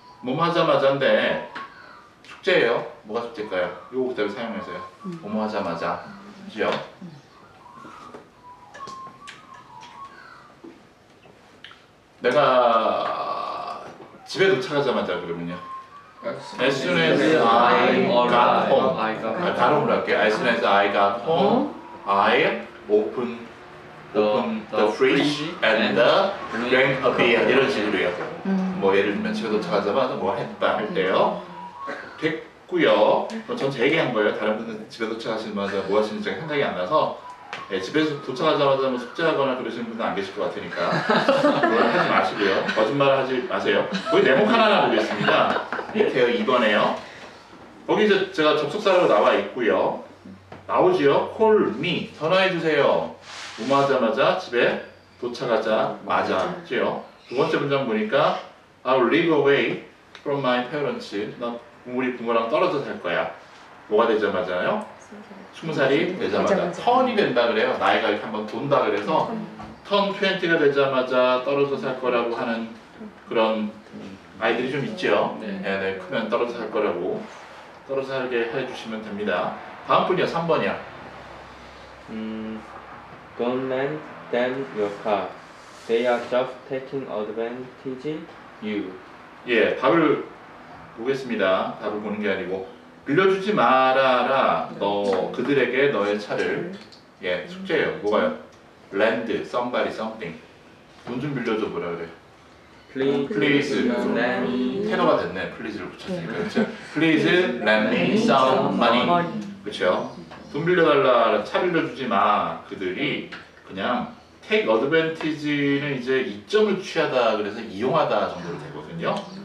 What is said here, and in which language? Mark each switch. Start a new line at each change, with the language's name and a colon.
Korean: 뭐뭐 하자마자인데 숙제예요. 뭐가 숙제일까요? 이거 그대로 사용해서요. 뭐뭐 하자마자 그죠? 내가 집에 도착하자마자 그러면요.
English: As soon as I got home.
Korean: 발음을 할게요.
English: As soon as I got home, I opened the fridge and drank a beer.
Korean: 이런 식으로요. 뭐 예를 들면 집에 도착하자마자 뭐 했다 할 때요. 됐고요. 전 제 얘기한 거예요. 다른 분들 집에 도착하시자마자 뭐 하시는지 생각이 안 나서 네, 집에서 도착하자마자 뭐 숙제하거나 그러시는 분은 안 계실 것 같으니까 그걸 하지 마시고요. 거짓말을 하지 마세요. 거기 네모 하나 보겠습니다. 밑에요. 2번에요. 거기 이제 제가 접속사로 나와 있고요. 나오지요.
English: call me.
Korean: 전화해주세요. 뭐뭐 하자마자 집에 도착하자마자죠. 두 번째 문장 보니까
English: I'll live away from my parents.
Korean: 나 우리 부모랑 떨어져 살 거야. 뭐가 되자마자요? 20살이 되자마자 턴이 된다 그래요. 나이가 이렇게 한번 돈다 그래서 턴 20가 되자마자 떨어져 살 거라고 하는 그런 아이들이 좀 있죠. 네, 크면 떨어져 살 거라고 떨어져 살게 해주시면 됩니다. 다음 분이요. 3번이요.
English: Don't lend them your car. They are just taking advantage you.
Korean: 예, 답을 보겠습니다. 답을 보는 게 아니고 빌려주지 말아라. 너 그들에게 너의 차를. 예, 숙제예요. 뭐가요?
English: lend somebody something.
Korean: 돈 좀 빌려줘 뭐라 그래? Please
English: lend.
Korean: 테너가 됐네. Please를 붙였으니까 그렇죠?
English: Please lend me some money.
Korean: 그렇죠? 돈 빌려달라, 차 빌려주지 마. 그들이 그냥 take advantage는 이제 이점을 취하다 그래서 이용하다 정도로 되거든요.